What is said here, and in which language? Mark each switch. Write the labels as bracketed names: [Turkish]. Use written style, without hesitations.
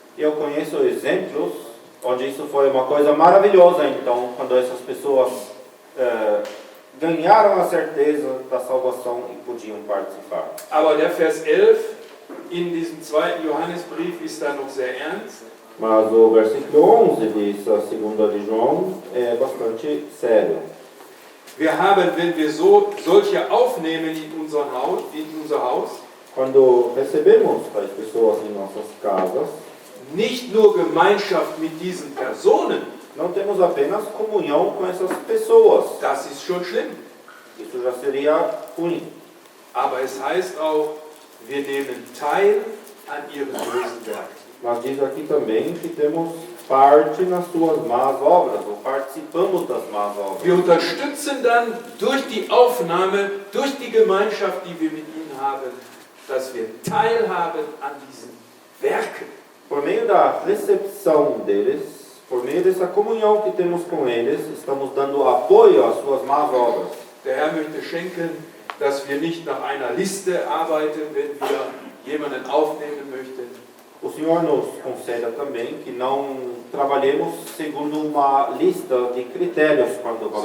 [Portuguese] Eu conheço exemplos onde isso foi uma coisa maravilhosa, então, quando essas pessoas ganharam a certeza da salvação e podiam participar. [German] Aber der Vers 11 in diesem 2. Johannesbrief ist da noch sehr ernst. [Portuguese] Mas o versículo 11 dessa segunda de João é bastante sério. [German] Wir haben, wenn wir solche aufnehmen in unser Haus, [Portuguese] Quando recebemos as pessoas em nossas casas, [German] nicht nur Gemeinschaft mit diesen Personen, [Portuguese] não temos apenas comunhão com essas pessoas. [German] das ist schon schlimm. [Portuguese] Isso já seria ruim. [German] Aber es heißt auch, wir nehmen teil an ihren bösen Werken. [Portuguese] Mas diz aqui também que temos parte nas suas más obras, ou participamos das más obras. [German] Wir unterstützen dann durch die Aufnahme, durch die Gemeinschaft, die wir mit ihnen haben, dass wir teilhaben an diesen Werken. [Portuguese] por meio da recepção deles, por meio dessa comunhão que temos com eles, estamos dando apoio às suas más obras. [German] Der Herr möchte schenken, dass wir nicht nach einer Liste arbeiten, wenn wir jemanden aufnehmen möchten, [Portuguese] O Senhor nos conceda também que não trabalhemos segundo uma lista de critérios quando vamos